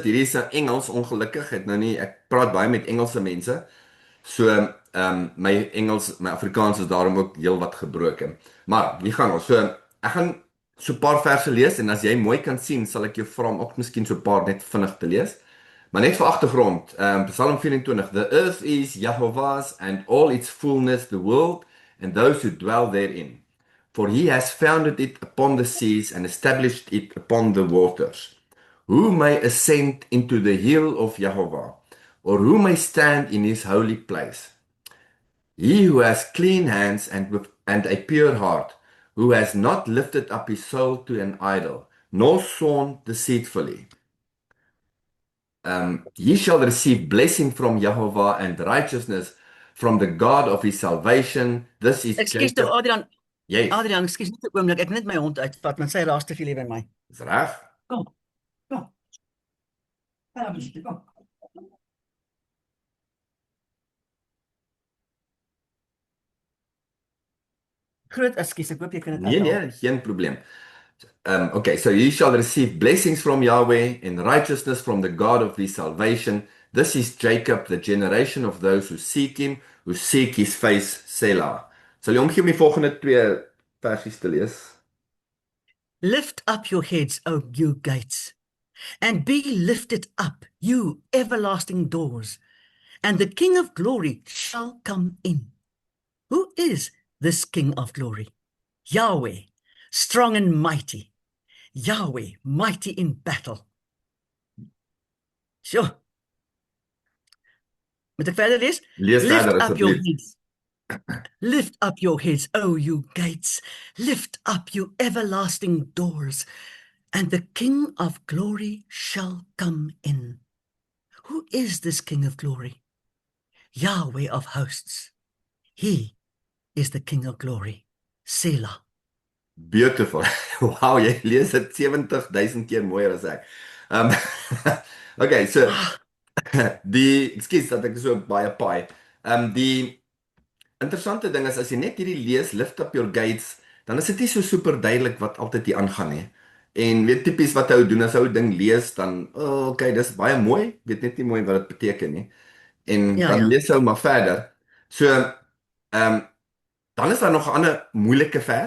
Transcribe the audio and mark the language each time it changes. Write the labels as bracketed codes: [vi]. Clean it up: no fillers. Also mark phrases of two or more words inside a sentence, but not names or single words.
[af] Hierdie is in Engels ongelukkig. Het nou nie ek praat baie met Engelse mense. So my Engels, my Afrikaans is daarom ook heelwat gebroken. Maar hier gaan ons. So ek gaan so 'n paar verse lees en as jy mooi kan sien, sal ek jou vra om ook miskien so 'n paar net vinnig te lees. Maar net vir agtergrond, Psalm 24, [en] The earth is Jehovah's and all its fullness, the world and those who dwell therein. For he has founded it upon the seas and established it upon the waters. Who may ascend into the hill of Jehovah, or who may stand in his holy place? He who has clean hands and a pure heart, who has not lifted up his soul to an idol, nor sworn deceitfully. He shall receive blessing from Jehovah and righteousness from the God of his salvation. This is [af] Ekskuus tog, Jacob. Adrian. Yes, Adrian, ekskuus net 'n oomblik. Ek net my hond uitvat, want sy raas te veel hier by my. is reg. Kom. Kom. Kom, bietjie, kom. Groot ekskuus. Ek hoop jy kan dit Nee, uithaal. nee, geen probleem. [en] Okay, so ye shall receive blessings from Yahweh and righteousness from the God of his salvation. This is Jacob, the generation of those who seek him, who seek his face, Selah. [af] Sal jy omgee om die volgende twee versies te lees? [en] Lift up your heads, O you gates, and be lifted up, you everlasting doors, and the King of glory shall come in. Who is this King of glory? Yahweh, strong and mighty. Yahweh, mighty in battle. [af] Sjoe. Moet ek verder lees? Lees [en] Lift [af] verder [en] up your [af] asseblief. [en] heads. Lift up your heads, O you gates. Lift up, you everlasting doors, and the King of glory shall come in. Who is this King of glory? Yahweh of hosts. He is the King of glory. Selah. Beautiful. [af] Wow, jy lees dit 70,000 keer mooier as ek. Um okay, so ekskuus dat ek so baie paai. Die interessante ding is as jy net hierdie lees, [en] lift up your gates, [af] dan is dit nie so super duidelik wat altyd hier aangaan nie. En weet tipies wat hy doen as hy 'n ding lees, dan okay, dis baie mooi, weet net nie mooi wat dit beteken nie. En Ja, dan ja. lees hy maar verder. So ehm dan is daar nog 'n ander moeilike vers.